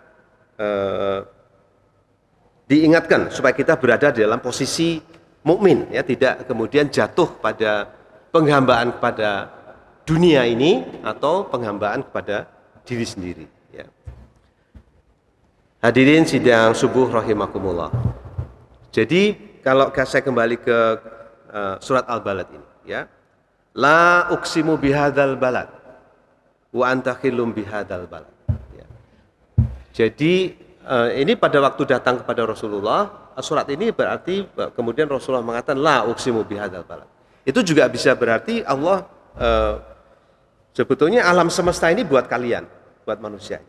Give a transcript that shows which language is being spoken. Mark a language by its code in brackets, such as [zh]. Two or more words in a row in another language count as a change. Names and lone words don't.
[id] diingatkan supaya kita berada di dalam posisi mukmin, ya, tidak kemudian jatuh pada penghambaan kepada dunia ini atau penghambaan kepada diri sendiri. Ya. Hadirin sidang subuh rahimakumullah. Jadi kalau saya kembali ke surat Al-Balad ini, ya, [ar] لا أقسم بهذا البلد وأنت حل بهذا البلد. Ya. [id] Jadi ini pada waktu datang kepada Rasulullah. Surat ini berarti kemudian Rasulullah mengatakan [ar] لا أقسم بهذا البلد. [id] Itu juga bisa berarti Allah sebetulnya alam semesta ini buat kalian, buat manusia.